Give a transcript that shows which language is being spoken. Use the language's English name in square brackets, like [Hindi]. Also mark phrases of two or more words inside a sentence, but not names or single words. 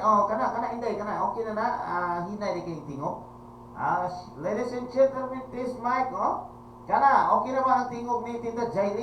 [Cebuano] Kana inday kana. Okay na na. Hinay kay tingog. [English] Ladies and gentlemen, this mic, [Cebuano] Kana, okay na ba ang tingog ni Tita Jaily?